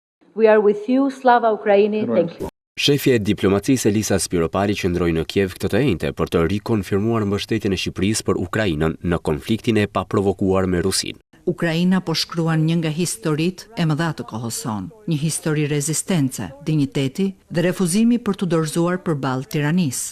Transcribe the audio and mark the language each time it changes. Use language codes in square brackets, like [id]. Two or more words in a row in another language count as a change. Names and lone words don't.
[en] We are with you, [uk] Слава Україні. [en] Thank you. [sq] Shefja e diplomacisë Elisa Spiropali qëndroi në Kiev këtë të njëjtë për të rikonfirmuar mbështetjen e Shqipërisë për Ukrainën në konfliktin e paprovokuar me Rusinë. Ukraina po shkruan një nga historitë e mëdha të kohës sonë, një histori rezistence, dinjiteti dhe refuzimi për të dorëzuar përballë tiranisë.